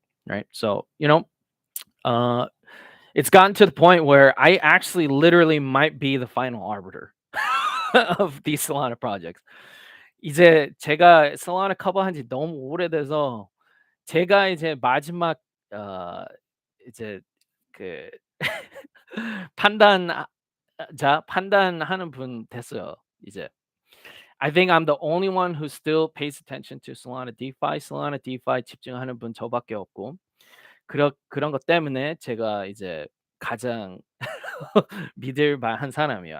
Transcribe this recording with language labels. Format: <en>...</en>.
<en>Right? So, uh, it's gotten to the point where I actually literally might be the final arbiter of these Solana projects.</en> <ko>이제 제가 Solana 커버한 지 너무 오래돼서 제가 이제 마지막 어 이제 그 판단 판단하는 분 됐어요, 이제.</ko> <en>I think I'm the only one who still pays attention to Solana DeFi.</en> <ko>Solana DeFi 집중하는 분 저밖에 없고 그런 것 때문에 제가 이제 가장 믿을 만한 사람이에요.</ko>